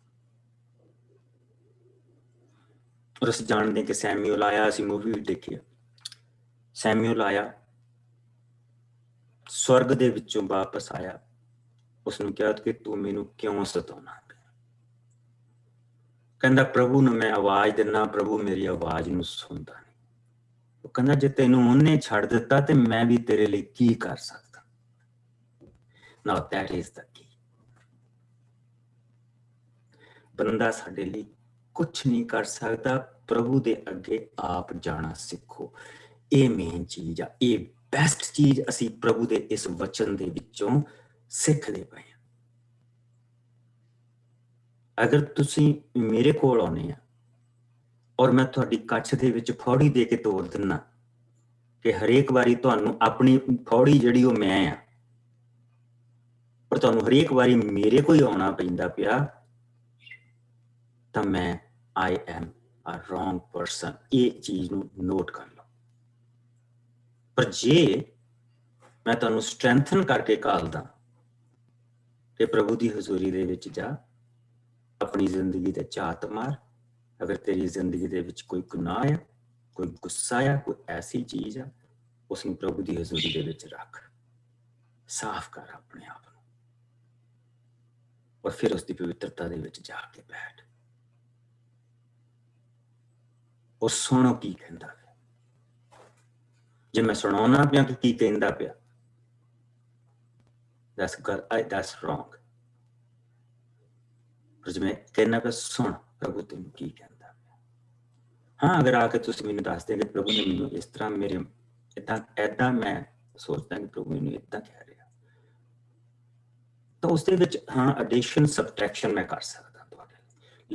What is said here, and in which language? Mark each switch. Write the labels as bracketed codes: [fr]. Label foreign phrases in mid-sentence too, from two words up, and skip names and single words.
[pa] ਔਰ ਅਸੀਂ ਜਾਣਦੇ ਕਿ ਸੈਮੂਅਲ ਆਇਆ, ਅਸੀਂ ਮੂਵੀ ਵੀ ਦੇਖੀ, ਸੈਮੂਅਲ ਆਇਆ, ਸਵਰਗ ਦੇ ਵਿੱਚੋਂ ਵਾਪਸ ਆਇਆ, ਉਸਨੂੰ ਕਿਹਾ ਕਿ ਤੂੰ ਮੈਨੂੰ ਕਿਉਂ ਸਤਾਉਣਾ? ਕਹਿੰਦਾ ਪ੍ਰਭੂ ਨੂੰ ਮੈਂ ਆਵਾਜ਼ ਦਿੰਦਾ, ਪ੍ਰਭੂ ਮੇਰੀ ਆਵਾਜ਼ ਨੂੰ ਸੁਣਦਾ ਨਹੀਂ। ਉਹ ਕਹਿੰਦਾ ਜੇ ਤੈਨੂੰ ਉਹਨੇ ਛੱਡ ਦਿੱਤਾ ਤੇ ਮੈਂ ਵੀ ਤੇਰੇ ਲਈ ਕੀ ਕਰ ਸਕਦਾ? [en] Now that is the key. [pa] ਬੰਦਾ ਸਾਡੇ ਲਈ ਕੁਛ ਨਹੀਂ ਕਰ ਸਕਦਾ, ਪ੍ਰਭੂ ਦੇ ਅੱਗੇ ਆਪ ਜਾਣਾ ਸਿੱਖੋ। ਇਹ ਮੇਨ ਚੀਜ਼ ਆ, ਇਹ ਬੈਸਟ ਚੀਜ਼ ਅਸੀਂ ਪ੍ਰਭੂ ਦੇ ਇਸ ਵਚਨ ਦੇ ਵਿੱਚੋਂ ਸਿੱਖਦੇ ਪਏ ਹਾਂ। ਅਗਰ ਤੁਸੀਂ ਮੇਰੇ ਕੋਲ ਆਉਣੇ ਆ ਔਰ ਮੈਂ ਤੁਹਾਡੀ ਕੱਛ ਦੇ ਵਿੱਚ ਫੌੜੀ ਦੇ ਕੇ ਤੋੜ ਦਿੰਨਾ ਕਿ ਹਰੇਕ ਵਾਰੀ ਤੁਹਾਨੂੰ ਆਪਣੀ ਫੌੜੀ ਜਿਹੜੀ ਉਹ ਮੈਂ ਆ, ਪਰ ਤੁਹਾਨੂੰ ਹਰੇਕ ਵਾਰੀ ਮੇਰੇ ਕੋਈ ਆਉਣਾ ਪੈਂਦਾ ਪਿਆ, ਤਾਂ ਮੈਂ [en] I am a wrong person। [pa] ਇਹ ਚੀਜ਼ ਨੂੰ ਨੋਟ ਕਰ ਲਓ। ਪਰ ਜੇ ਮੈਂ ਤੁਹਾਨੂੰ ਸਟਰੈਂਥਨ ਕਰਕੇ ਘਾਲਦਾ ਕਿ ਪ੍ਰਭੂ ਦੀ ਹਜ਼ੂਰੀ ਦੇ ਵਿੱਚ ਜਾ, ਆਪਣੀ ਜ਼ਿੰਦਗੀ ਤੇ ਝਾਤ ਮਾਰ, ਅਗਰ ਤੇਰੀ ਜ਼ਿੰਦਗੀ ਦੇ ਵਿੱਚ ਕੋਈ ਗੁਨਾਹ ਆ, ਕੋਈ ਗੁੱਸਾ ਆ, ਕੋਈ ਐਸੀ ਚੀਜ਼ ਆ, ਉਸਨੂੰ ਪ੍ਰਭੂ ਦੀ ਹਜ਼ੂਰੀ ਦੇ ਵਿੱਚ ਰੱਖ, ਸਾਫ਼ ਕਰ ਆਪਣੇ ਆਪ ਨੂੰ, ਔਰ ਫਿਰ ਉਸਦੀ ਪਵਿੱਤਰਤਾ ਦੇ ਵਿੱਚ ਜਾ ਕੇ ਬੈਠ ਔਰ ਸੁਣੋ ਕੀ ਕਹਿੰਦਾ ਪਿਆ। ਜੇ ਮੈਂ ਸੁਣਾਉਣਾ ਪਿਆ ਕਿ ਕੀ ਕਹਿੰਦਾ ਪਿਆ, [en] that's wrong। [pa] ਪਰ ਜੇ ਮੈਂ ਕਹਿਣਾ ਪਿਆ ਸੁਣ ਪ੍ਰਭੂ ਤੈਨੂੰ ਕੀ ਕਹਿੰਦਾ ਪਿਆ। ਹਾਂ, ਅਗਰ ਆ ਕੇ ਤੁਸੀਂ ਮੈਨੂੰ ਦੱਸ ਦੇ ਕਿ ਪ੍ਰਭੂ ਨੇ ਮੈਨੂੰ ਇਸ ਤਰ੍ਹਾਂ ਮੇਰੇ ਏਦਾਂ ਮੈਂ ਸੋਚਦਾ ਕਿ ਪ੍ਰਭੂ ਮੈਨੂੰ ਏਦਾਂ ਕਹਿ ਰਿਹਾ, ਤਾਂ ਉਸਦੇ ਵਿੱਚ ਹਾਂ [en] addition subtraction [pa] ਮੈਂ ਕਰ ਸਕਦਾ ਤੁਹਾਡੇ ਲਈ।